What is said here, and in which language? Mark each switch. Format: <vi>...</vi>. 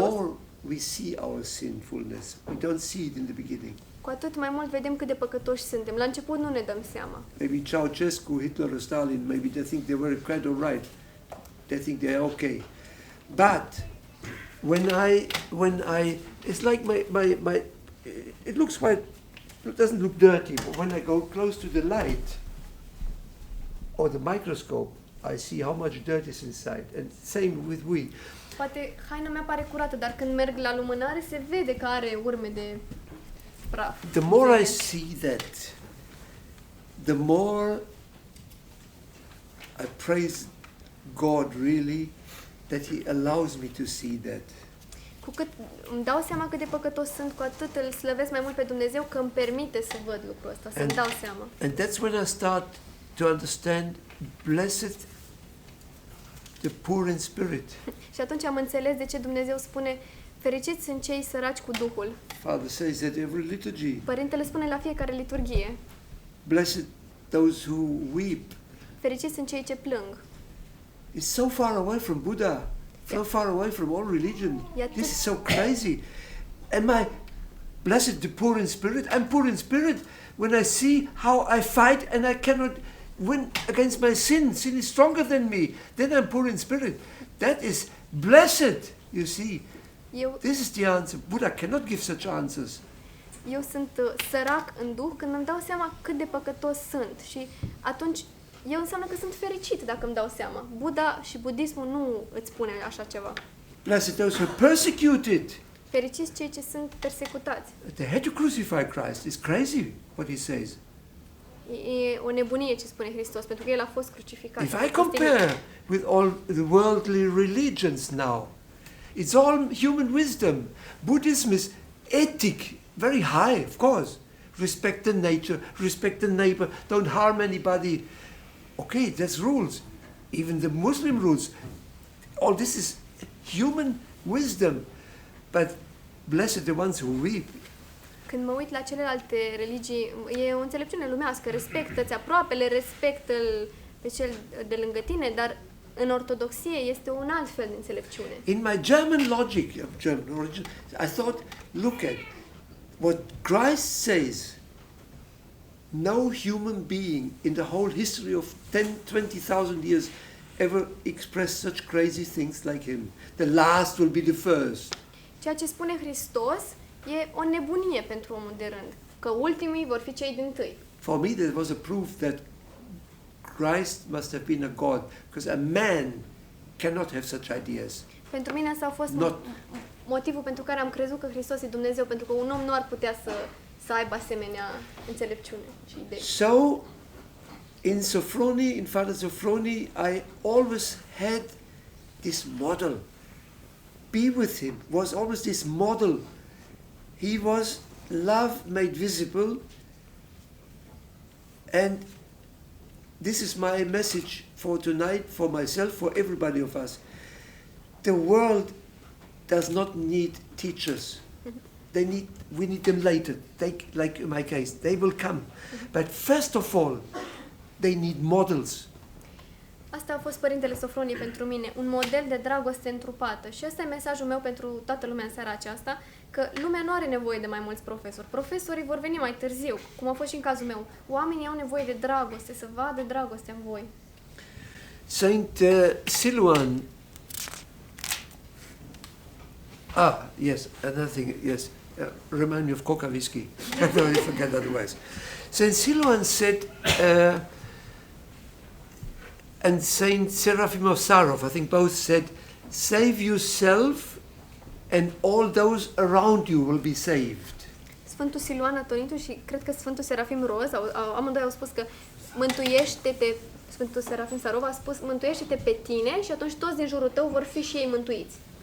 <en>more we see our sinfulness. We don't see it in the beginning.</en> <ro>cu atât mai mult vedem cât de păcătoși suntem. La început nu ne dăm seama.</ro> <en>Maybe Ceausescu, Hitler or Stalin, maybe they think they were quite all right. They think they're okay. But when I it's like my it looks quite, it doesn't look dirty, but when I go close to the light or the microscope, I see how much dirt is inside. And same with we.</en> <ro>Poate haina mea pare curată, dar când merg la lumânare se vede că are urme de praf.</ro> <en>The more I Zele. see that, the more I praise God really that He allows me to see that.</en> <ro>Cu cât îmi dau seama cât de păcătos sunt, cu atât îl slăvesc mai mult pe Dumnezeu că îmi permite să văd lucrul ăsta, să-mi</ro> <en>And-</en> <ro>dau seama.</ro> <en>And that's when I start to understand, blessed the poor in spirit.</en> <ro>Și atunci am înțeles de ce Dumnezeu spune Fericiți sunt cei săraci cu Duhul.</ro> <en>Father says that every liturgy.</en> <ro>Părintele spune la fiecare liturghie.</ro> <en>Blessed those who weep.</en> <ro>Fericiți sunt cei ce plâng.</ro> <en>It's so far away from Buddha, so far away from all religion. This is so crazy. Am I blessed the poor in spirit? I'm poor in spirit when I see how I fight and I cannot win against my sin. Sin is stronger than me. Then I'm poor in spirit. That is blessed, you see. This is the answer. Buddha cannot give such answers.</en> <ro>Eu sunt sărac în Duh când îmi dau seama cât de păcătos sunt și atunci eu înseamnă că sunt fericit dacă îmi dau seama. Buddha și budismul nu îți spune așa ceva.</ro> <en>Blessed those who are persecuted.</en> <ro>Fericiți cei ce sunt persecutați.</ro> <en>They had to crucify Christ. It's crazy what he says.</en> <ro>E o nebunie ce spune Hristos, pentru că El a fost crucificat.</ro> <en>If I compare with all the worldly religions now, it's all human wisdom. Buddhism is ethic, very high, of course. Respect the nature, respect the neighbor, don't harm anybody. Okay, that's rules. Even the Muslim rules. All this is human wisdom. But blessed the ones who weep.</en> <ro>Când mă uit la celelalte religii, e o înțelepciune lumească. Respectă-ți aproapele, respectă-l pe cel de lângă tine, dar în ortodoxie este un alt fel de înțelepciune.</ro> <en>In my German logic, German origin, I thought, look at what Christ says. No human being in the whole history of 20,000 years ever expressed such crazy things like him. The last will be the first.</en> <ro>Ceea ce spune Hristos e o nebunie pentru omul de rând, că ultimii vor fi cei dintâi.</ro> <en>For me, there was a proof that Christ must have been a God, because a man cannot have such ideas.</en> <ro>Pentru mine asta a fost motivul pentru care am crezut că Hristos e Dumnezeu, pentru că un om nu ar putea să aibă asemenea înțelepciune și idei.</ro> <en>So, in Sophroni, in Father Sophroni, I always had this model. Be with him was always this model. He was love made visible, and this is my message for tonight, for myself, for everybody of us. The world does not need teachers. We need them later. Like in my case, they will come. But first of all, they need models.</en> <ro>Asta a fost Părintele Sofronie pentru mine, un model de dragoste întrupată. Și ăsta e mesajul meu pentru toată lumea în seara aceasta, că lumea nu are nevoie de mai mulți profesori. Profesorii vor veni mai târziu, cum a fost și în cazul meu. Oamenii au nevoie de dragoste, să vadă dragostea în voi.</ro> <en>Saint Siluan. Yes, another thing, yes. Remind me of Coca whiskey. I don't forget otherwise. Saint Siluan said, and Saint Seraphim of Sarov, I think both said, save yourself and all those around you will be saved.</en> <ro>Sfântul Siluan Atonitu și cred că Sfântul Serafim Roz, amândoi au spus că mântuiește-te, Sfântul Serafim Sarov a spus, mântuiește-te pe tine și atunci toți din jurul tău vor fi și ei mântuiți.</ro>